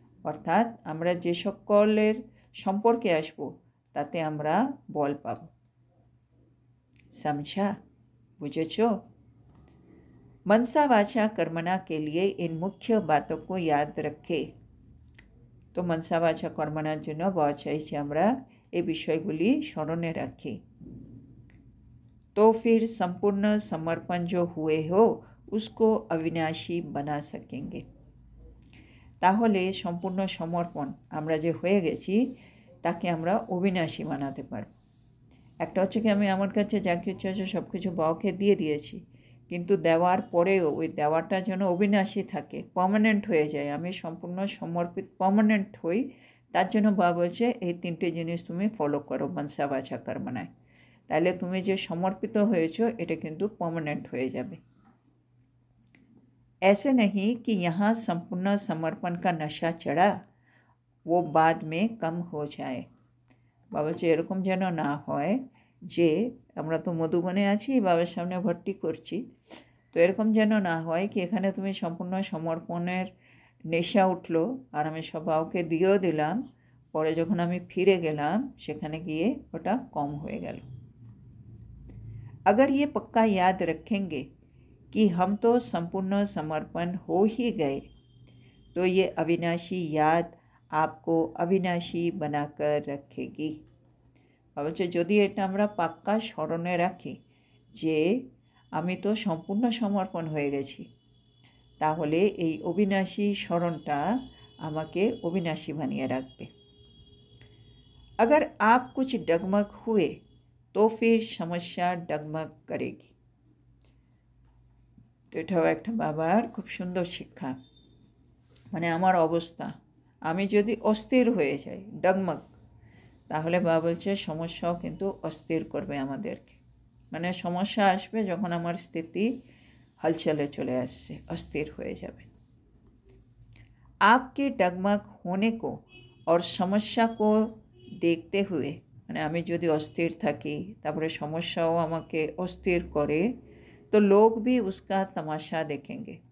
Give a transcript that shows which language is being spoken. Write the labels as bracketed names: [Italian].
[Bangla] অর্থাৎ আমরা যে সকলের সম্পর্কে আসব তাতে আমরা বল পাব। [Hindi] समझा? [Bangla] बुझेछो? [Hindi] मनसा वाचा कर्मणा के लिए इन मुख्य बातों को याद रखे। [Bangla] तो मनसा वाचा कर्मणार জন্য বলা চাইছে আমরা এই বিষয়গুলি স্মরণে রাখি। [Hindi] तो फिर संपूर्ण समर्पण जो हुए हो उसको अविनाशी बना सकेंगे। [Bangla] তাহলে সম্পূর্ণ সমর্পণ আমরা যে হয়ে গেছি তাকে আমরা অবিনাশী বানাতে পারব। একটা হচ্ছে কি আমি আমার কাছে যা কিছু আছে সব কিছু বাবাকে দিয়ে দিয়েছি, কিন্তু দেওয়ার পরেও ওই দেওয়াটা যেন অবিনাশী থাকে, পার্মানেন্ট হয়ে যায়, আমি সম্পূর্ণ সমর্পিত পার্মানেন্ট হই। তার জন্য বাবা বলছে এই তিনটে জিনিস তুমি ফলো করো মনসা বাচা কর্মণায়, তাহলে তুমি যে সমর্পিত হয়েছো এটা কিন্তু পার্মানেন্ট হয়ে যাবে। [Hindi] ऐसे नहीं कि यहाँ संपूर्ण समर्पण का नशा चढ़ा वो बाद में कम हो जाए। [Bangla] বাবা বলছে এরকম যেন না হয় যে আমরা তো মধুবনে আছি, বাবার সামনে ভর্তি করছি, তো এরকম যেন না হয় কি এখানে তুমি সম্পূর্ণ সমর্পণের নেশা উঠলো আর আমি সব বাবাকে দিয়েও দিলাম, পরে যখন আমি ফিরে গেলাম সেখানে গিয়ে ওটা কম হয়ে গেল। [Hindi] अगर ये पक्का याद रखेंगे कि हम तो संपूर्ण समर्पण हो ही गए, तो ये अविनाशी याद आपको अविनाशी बनाकर रखेगी। [Bangla] অবশ্য যদি এটা আমরা পাক্কা স্মরণে রাখি যে আমি তো সম্পূর্ণ সমর্পণ হয়ে গেছি, তাহলে এই অবিনাশী স্মরণটা আমাকে অবিনাশী বানিয়ে রাখবে। [Hindi] अगर आप कुछ डगमग हुए तो फिर समस्या डगमग करेगी। [Bangla] তো এটাও একটা বাবার খুব সুন্দর শিক্ষা। মানে আমার অবস্থা, আমি যদি অস্থির হয়ে যাই ডগমগ, তাহলে বাবা বলছে সমস্যাও কিন্তু অস্থির করবে আমাদেরকে। মানে সমস্যা আসবে যখন আমার স্থিতি [Hindi] हलचले चले [Bangla] আসছে, অস্থির হয়ে যাবে। [Hindi] आपके डगमग होने को और समस्या को देखते हुए, [Bangla] মানে আমি যদি অস্থির থাকি তারপরে সমস্যাও আমাকে অস্থির করে, তো লোক [Hindi] भी उसका तमाशा देखेंगे।